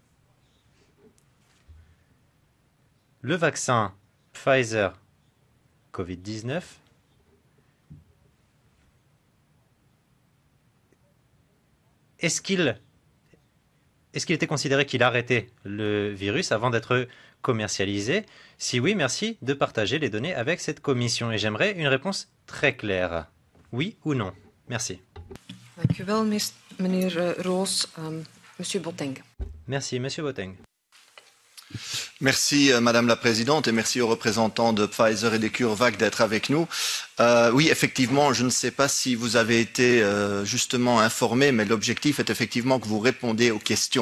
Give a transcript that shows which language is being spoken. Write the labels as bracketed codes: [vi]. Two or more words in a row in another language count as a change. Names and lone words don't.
[fr] Le vaccin Pfizer Covid-19 est-ce qu'il était considéré qu'il arrêtait le virus avant d'être commercialisé? Si oui, merci de partager les données avec cette commission. Et j'aimerais une réponse très claire. Oui ou non? Merci. [nl] Dank u wel, meneer Roos. [fr] Monsieur Boateng. Merci, Monsieur Boateng. Merci Madame la Présidente et merci aux représentants de Pfizer et de CureVac d'être avec nous. Oui, effectivement, je ne sais pas si vous avez été justement informé, mais l'objectif est effectivement que vous répondiez aux questions.